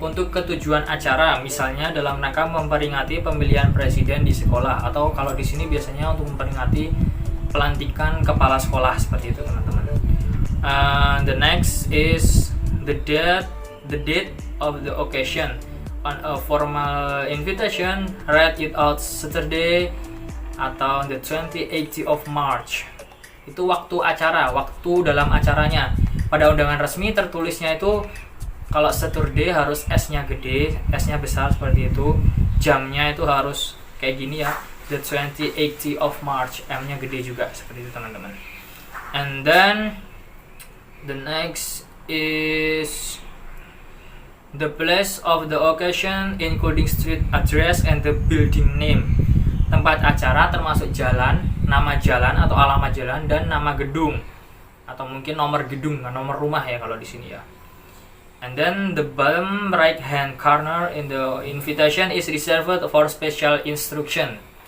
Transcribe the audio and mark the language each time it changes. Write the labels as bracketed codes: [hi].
[id] Ketujuan acara, misalnya dalam rangka memperingati pemilihan presiden di sekolah, atau kalau di sini biasanya untuk memperingati pelantikan kepala sekolah, seperti itu teman-teman. [en] The next is the date of the occasion. On a formal invitation, read it out Saturday atau the 28th of March. [id] Itu waktu acara, waktu dalam acaranya. Pada undangan resmi tertulisnya itu kalau Saturday harus S-nya gede, S-nya besar seperti itu. Jamnya itu harus kayak gini ya, [en] the 28th of March, [id] M-nya gede juga seperti itu teman-teman. [en] And then the next is the place of the occasion including street address and the building name. [id] Tempat acara termasuk jalan, nama jalan atau alamat jalan dan nama gedung atau mungkin nomor gedung, nomor rumah ya kalau di sini ya. [en] And then the bottom right hand corner in the invitation is reserved for special instruction.